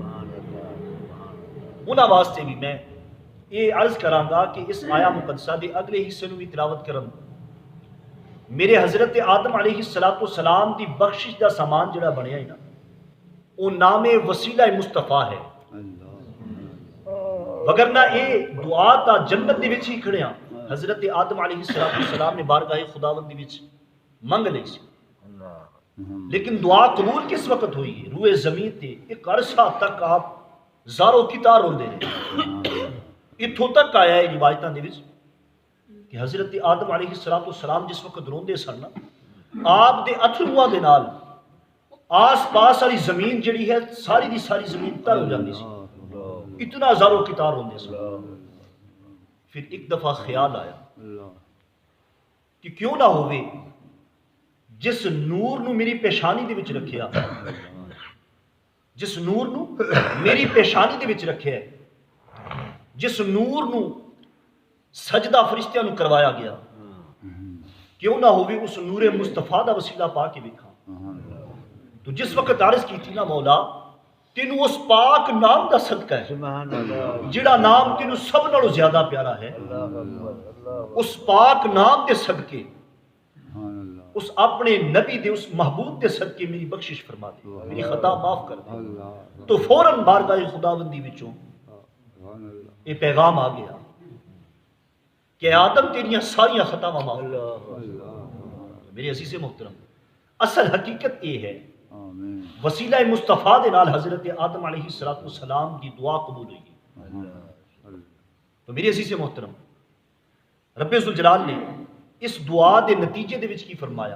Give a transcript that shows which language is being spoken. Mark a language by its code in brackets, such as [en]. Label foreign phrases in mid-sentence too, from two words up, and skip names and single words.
[pa] انہاں واسطے بھی میں یہ عرض کراں گا کہ اس آیا مقدسہ دے اگلے حصے نو بھی تلاوت کرن، میرے حضرت آدم علیہ السلام دی بخشش دا سامان جڑا بنیا ہے نا، وہ نام وسیلہ مصطفیٰ ہے، وگرنہ یہ دعا تا جنت دے وچ ہی کھڑیاں حضرت آدم علیہ السلام نے بارگاہ خداوند دی وچ منگ لئی سی، [ur] لیکن دعا قبول کس وقت ہوئی ہے؟ [pa] روئے زمین تے ایک عرصہ تک آپ زارو کتار روندے رہے۔ اتھوں تک آیا ہے روایتاں دے وچ کہ حضرت آدم علیہ السلام جس وقت روندے سن نا، آپ دے اتھرواں دے نال آس پاس والی زمین جڑی ہے ساری دی ساری زمین تر ہو جاتی سی، اتنا زارو کتار روندے سن۔ پھر ایک دفعہ خیال آیا کہ کیوں نہ ہوئے جس نور نو میری پیشانی دے وچ رکھیا، جس نور نو میری پیشانی دے وچ رکھیا ہے، جس نور نو سجدہ فرشتیاں نو کروایا گیا، کیوں نہ ہوئے اس نور مصطفیٰ دا وسیلہ پا کے ویکھاں۔ تو جس وقت عرض کی تھی نا، مولا تینوں اس پاک نام دا صدقہ ہے جڑا نام تینوں سب نالوں زیادہ پیارا ہے، اس پاک نام دے صدقے، اس اپنے نبی دے اس محبوب دے صدقے میری بخشش فرما دے، میری خطا معاف کر دے۔ تو فوراً بارگاہ خداوندی وچوں یہ پیغام آ گیا کہ آدم تیریاں ساریاں خطاواں معاف۔ میرے عزیز محترم، اصل حقیقت یہ ہے وسیلہ مصطفیٰ دے نال حضرت آدم علیہ السلام کی دعا قبول ہوئی۔ تو میرے عزیز محترم، رب ذوالجلال نے اس دعا دے نتیجے دے وچ کی فرمایا؟